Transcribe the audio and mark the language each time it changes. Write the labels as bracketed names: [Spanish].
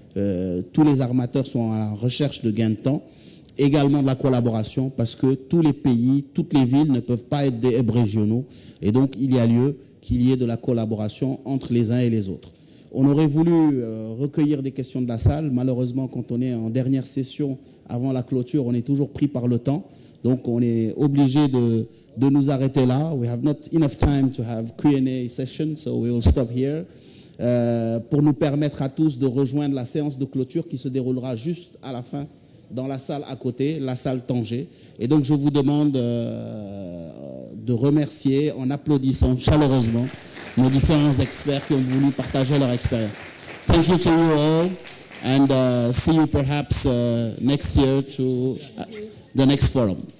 [French] tous les armateurs sont à la recherche de gains de temps, également de la collaboration, parce que tous les pays, toutes les villes ne peuvent pas être des hubs régionaux, et donc il y a lieu qu'il y ait de la collaboration entre les uns et les autres. On aurait voulu recueillir des questions de la salle, malheureusement quand on est en dernière session, avant la clôture, on est toujours pris par le temps, donc on est obligé de nous arrêter là. [English] We have not enough time to have Q&A session, so we will stop here. [French] Pour nous permettre à tous de rejoindre la séance de clôture qui se déroulera juste à la fin dans la salle à côté, la salle Tanger. Et donc je vous demande de remercier en applaudissant chaleureusement nos différents experts qui ont voulu partager leur expérience. [English] Thank you to you all and see you perhaps next year to the next forum.